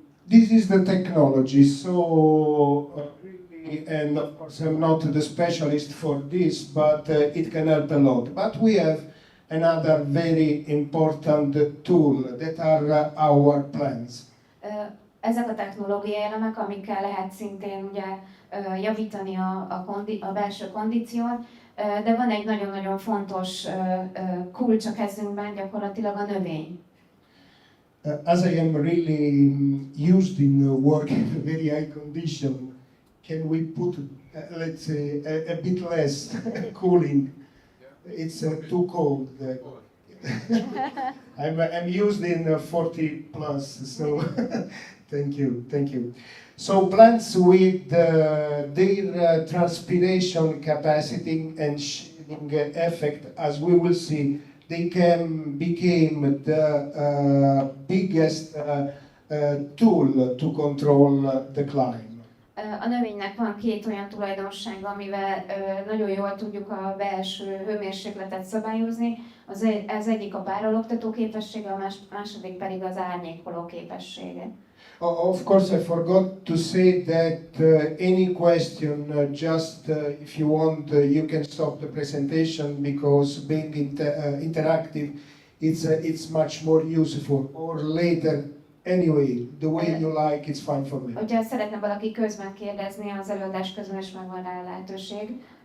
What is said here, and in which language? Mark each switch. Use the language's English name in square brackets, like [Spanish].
[English] This is the technology, so really, and of course I'm not the specialist for this, but it can help a lot. But we have another very important tool that are our plants. [Hungarian] Ezek a technológiai elemek, amikkel lehet szintén ugye javítani a belső kondíciót, de van egy nagyon-nagyon fontos kulcs a kezünkben, gyakorlatilag a növény. [English] As I am really used in work in very high condition, can we put, let's say, a bit less cooling? It's too cold. I'm used in 40 plus, so thank you. So plants with their transpiration capacity and shading effect, as we will see, they became the biggest tool to control the climate. [Hungarian] A növénynek van két olyan tulajdonsága, amivel nagyon jól tudjuk a belső hőmérsékletet szabályozni. Az egyik a párologtató képessége, a második pedig az árnyékoló képessége. [English] Of course, I forgot to say that any question, if you want, you can stop the presentation because being interactive, it's much more useful. Or later, anyway, the way you like, it's fine for me. [Hungarian] Hogyha szeretne valaki közben kérdezni, az előadás közben is megvan rá a lehetőség.